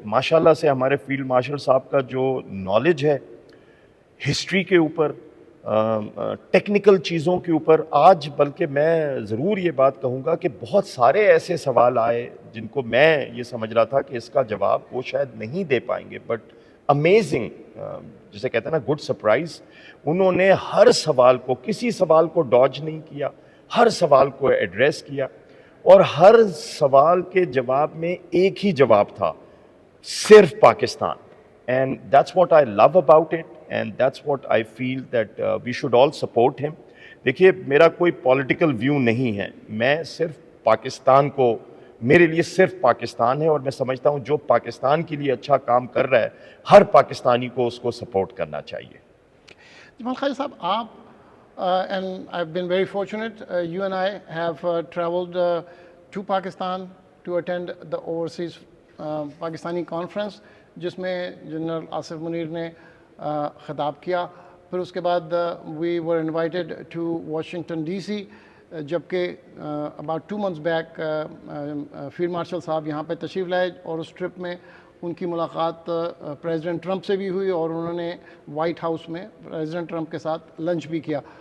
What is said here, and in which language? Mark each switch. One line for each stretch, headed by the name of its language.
Urdu: ماشاء اللہ سے ہمارے فیلڈ مارشل صاحب کا جو نالج ہے ہسٹری کے اوپر، ٹیکنیکل چیزوں کے اوپر، آج بلکہ میں ضرور یہ بات کہوں گا کہ بہت سارے ایسے سوال آئے جن کو میں یہ سمجھ رہا تھا کہ اس کا جواب وہ شاید نہیں دے پائیں گے، بٹ امیزنگ، جسے کہتے ہیں نا گڈ سرپرائز. انہوں نے ہر سوال کو، کسی سوال کو ڈاج نہیں کیا، ہر سوال کو ایڈریس کیا، اور ہر سوال کے جواب میں ایک ہی جواب تھا، صرف Pakistan.
English: And that's what I love about it, and that's what I feel that we should all support him.
Urdu: دیکھیے، میرا کوئی پولیٹیکل ویو نہیں ہے، میں صرف پاکستان کو، میرے لیے صرف پاکستان ہے، اور میں سمجھتا ہوں جو پاکستان کے لیے اچھا کام کر رہا ہے ہر پاکستانی کو اس کو سپورٹ کرنا چاہیے. جمال خالد صاحب، آپ
English: and I've been very fortunate, you and I have traveled to Pakistan to attend the overseas
Urdu: Pakistani conference جس میں جنرل آصف منیر نے خطاب کیا. پھر اس کے بعد
English: we were invited to Washington D C,
Urdu: جبکہ
English: about 2 months back
Urdu: field marshal صاحب یہاں پہ تشریف لائے، اور اس ٹرپ میں ان کی ملاقات پریزیڈنٹ ٹرمپ سے بھی ہوئی، اور انہوں نے وائٹ ہاؤس میں پریزیڈنٹ ٹرمپ کے ساتھ لنچ بھی کیا.